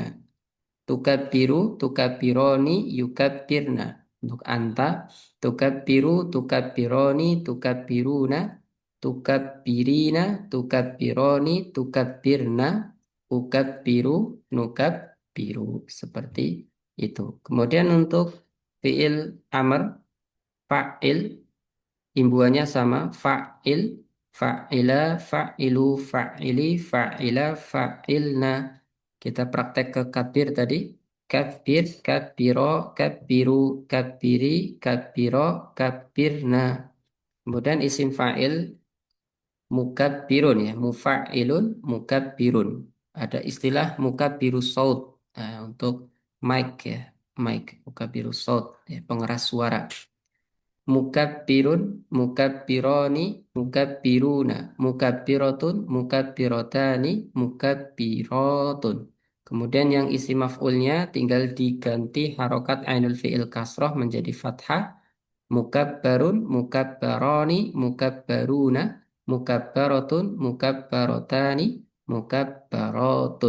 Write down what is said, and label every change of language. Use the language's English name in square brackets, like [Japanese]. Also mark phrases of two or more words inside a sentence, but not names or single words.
[Arabic] تكبر، تكبران، يكبرن. Untuk أنت، تكبر، تكبران، تكبرون. تكبرين، تكبران، تكبرن. أكبر، نكبر. [Indonesian] Seperti itu. Kemudian untuk [Arabic] فعل أمر، فاعل. [Indonesian] Imbuhannya sama [Arabic] فاعل، فاعلا، فاعلو، فاعلي، فاعلا، فاعلن. [Indonesian] Kita praktek ke kabir tadi. [Arabic] كبر، كبرا، كبروا، كبري, كبرا، كبرن. Kemudian اسم فاعل مكبر ya, مفاعل، مكبر. [Indonesian] Ada istilah [Arabic] مكبر الصوت [Indonesian] untuk mic ya, mic [Arabic] مكبر الصوت [Indonesian] ya, pengeras suara. [Arabic] مكبر، مكبران، مكبرون، مكبرة، مكبرتان, مكبرات. [Indonesian] Kemudian yang isi maf'ulnya tinggal diganti harokat [Arabic] عين الفعل [Indonesian] kasroh menjadi fathah. [Arabic] مكبر، مكبران، مكبرون، مكبرة، مكبرتان، مكبرات.